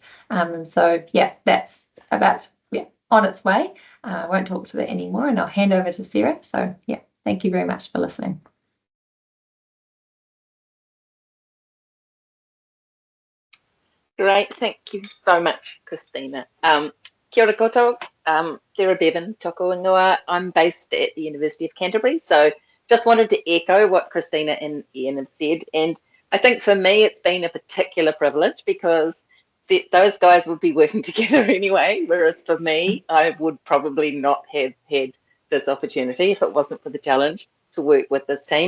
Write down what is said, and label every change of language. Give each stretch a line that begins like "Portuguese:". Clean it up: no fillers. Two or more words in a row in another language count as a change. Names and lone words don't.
English: And so, yeah, that's about on its way. I won't talk to that anymore, and I'll hand over to Sarah. So, yeah, thank you very much for listening. Great, thank you so much, Christina.
Māori: Kia ora koutou, Sarah Bevan, toko ingoa.
English: I'm based at the University of Canterbury, so just wanted to echo what Christina and Ian have said. And I think for me, it's been a particular privilege because those guys would be working together anyway, whereas for me, I would probably not have had this opportunity if it wasn't for the challenge to work with this team.